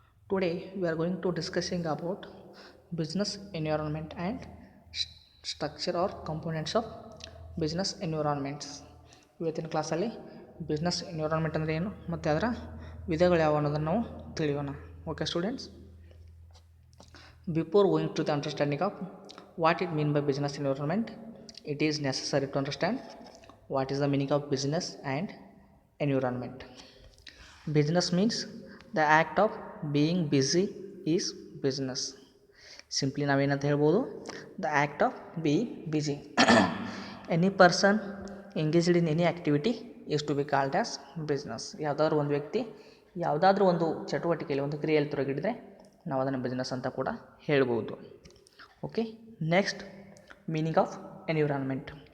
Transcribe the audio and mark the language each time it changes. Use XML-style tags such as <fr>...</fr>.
<en>Today we are going to discussing about business environment and structure or components of business environments.</en> <kn>ಇವತ್ತಿನ ಕ್ಲಾಸಲ್ಲಿ business environment ಅಂದರೆ ಏನು ಮತ್ತು ಅದರ ವಿಧಗಳು ಯಾವ ಅನ್ನೋದನ್ನು ನಾವು ತಿಳಿಯೋಣ.</kn> <en>Okay students, before going to the understanding of what it mean by business environment, it is necessary to understand what is the meaning of business and environment. Business means the act of being busy is business. Simply</en> <kn>ನಾವೇನಂತ ಹೇಳ್ಬೋದು,</kn> <en>the act of being busy. Any person engaged in any activity is to be called as business.</en> <kn>ಯಾವುದಾದ್ರೂ ಒಂದು ವ್ಯಕ್ತಿ ಯಾವುದಾದ್ರೂ ಒಂದು ಚಟುವಟಿಕೆಯಲ್ಲಿ ಒಂದು ಕ್ರಿಯೆಯಲ್ಲಿ ತೊಡಗಿದ್ರೆ ನಾವು ಅದನ್ನು ಬಿಸ್ನೆಸ್ ಅಂತ ಕೂಡ ಹೇಳ್ಬೋದು.</kn> <en>Okay, next meaning of environment.</en>